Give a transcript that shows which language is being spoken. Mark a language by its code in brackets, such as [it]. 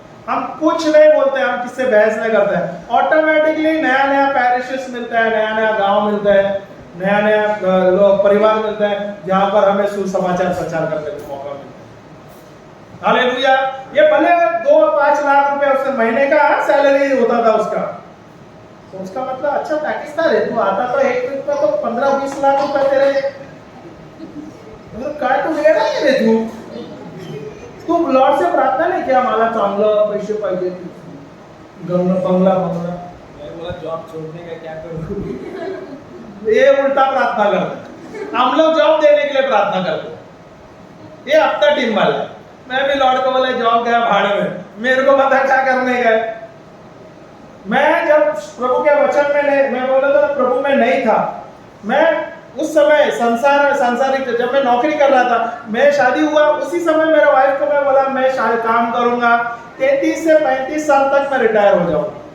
[hi] हम कुछ नहीं बोलते, हम किससे बहस नहीं करते हैं। ऑटोमेटिकली नया नया पैरिशेस मिलता है, नया नया गांव मिलता है, नया नया लोग परिवार मिलता है, जहां पर हमें सुसमाचार प्रचार करने का मौका मिलता है। हालेलुया। ये भले 2-5 लाख रुपए उससे महीने का सैलरी होता था उसका, तो उसका मतलब अच्छा पैकेज था रे। तू आता तो एक वीक में तो 15-20 लाख रुपए तेरे, मतलब [mr] काय तू वेडा आहे रे तू? [hi] तू लॉर्ड से प्रार्थना नहीं किया [mr] मला चांगलं पैसे पाहिजे, [hi] बंगला मैं बोला जॉब छोड़ने का क्या करूं? ये उल्टा प्रार्थना करता हम लोग जॉब देने के लिए प्रार्थना करते हैं, ये अपना टीम वाला है। मैं भी लॉर्ड को बोले जॉब गया भाड़े में, मेरे को पता क्या करने गए। मैं जब प्रभु के वचन में मैं बोला था प्रभु में नहीं था, मैं उस समय सांसारिक जब मैं नौकरी कर रहा था, मैं शादी हुआ उसी समय मेरे वाइफ को मैं बोला मैं शायद काम करूंगा 33 से 35 साल तक मैं रिटायर हो जाऊंगा।